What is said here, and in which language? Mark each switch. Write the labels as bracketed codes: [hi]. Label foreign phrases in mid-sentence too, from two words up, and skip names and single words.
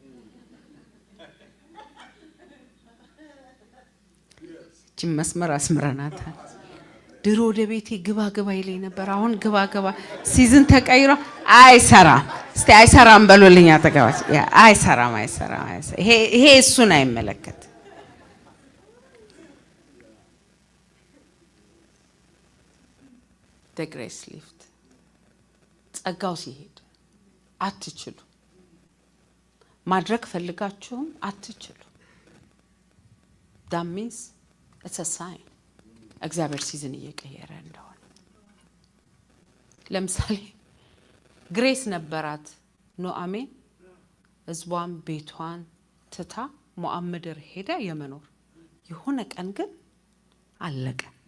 [am] እቺ መስመር አስምረናታል። ድሮ ወደ ቤቴ ግባ ይለኝ ነበር። አሁን ግባ ሲዝን ተቀይሮ አይሰራም። እስቲ አይሰራም በሉልኝ። አጠገባች አይሰራም። ይሄ እሱን አይመለከት። [en] the grace lift [am] ጸጋው ሲሄድ አትችሉ ማድረግ ፈልጋችሁም አትችሉ። [en] that means it's a sign [am] እግዚአብሔር ሲዝን እየቀየረ እንደሆነ። ለምሳሌ ግሬስ ነበራት ኑአሚን፣ ህዝቧን ቤቷን ትታ ሞዓብ ምድር ሄዳ የመኖር የሆነ ቀን ግን አለቀ።